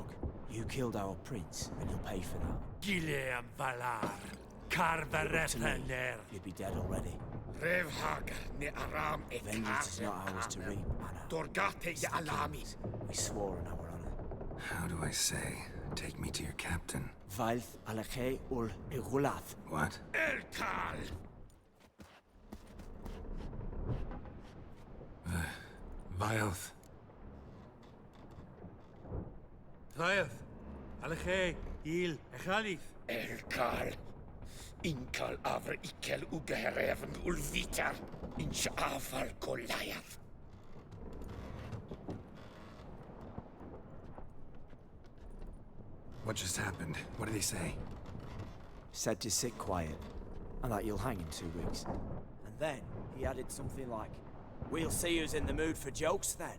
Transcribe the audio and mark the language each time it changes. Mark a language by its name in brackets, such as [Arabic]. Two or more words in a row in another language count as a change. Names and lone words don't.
[English] You killed our prince, and you'll pay for that. Gileam Valar. Karvarepener. You'd be dead already. Revhag ne Aram et Vengeance is not ours to reap, Anna. Dorgate ya Alami. We swore on our honor. How do I say? Take me to your captain. Valth alache ul igulath. What? Elkal. Vilth. Vilth. Alache. Il. Echalith. Elkal. Inkal avr ikel ugehereven ulvitar. Inch afal Goliath. What just happened? What did he say? Said to sit quiet, and that you'll hang in 2 weeks. And then he added something like, "We'll see who's in the mood for jokes then."